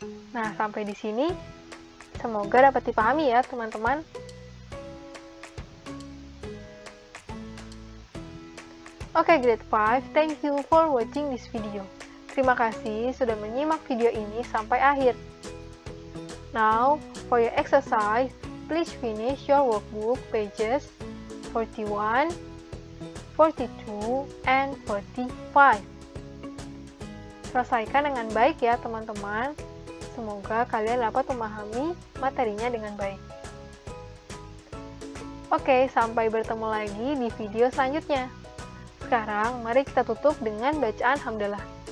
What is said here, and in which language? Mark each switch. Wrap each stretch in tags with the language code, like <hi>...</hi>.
<id>Nah, sampai di sini semoga dapat dipahami ya, teman-teman.</id> <en>Oke, grade 5, thank you for watching this video.</en> <id>Terima kasih sudah menyimak video ini sampai akhir.</id> <en>Now, for your exercise, please finish your workbook pages 41, 42, and 45.</en> <id>Selesaikan dengan baik ya, teman-teman. Semoga kalian dapat memahami materinya dengan baik. Oke, sampai bertemu lagi di video selanjutnya. Sekarang, mari kita tutup dengan bacaan hamdalah.</id>